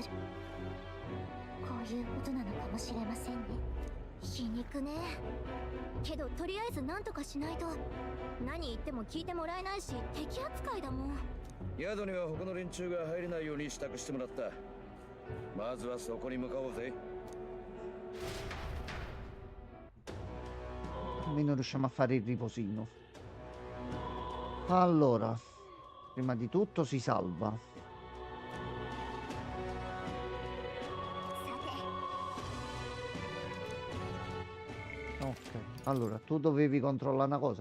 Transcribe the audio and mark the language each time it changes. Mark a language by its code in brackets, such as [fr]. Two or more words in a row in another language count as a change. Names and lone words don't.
[ja] こういうことなのかもしれませんね。皮肉ね。けどとりあえず何とかしないと。何言っても聞いてもらえないし敵扱いだもん。宿には他の連中が入れないように支度してもらった。まずはそこに向かおうぜ。 [it] Almeno riusciamo a fare il riposino. Allora, prima di tutto si salva. Ok, allora tu dovevi controllare una cosa,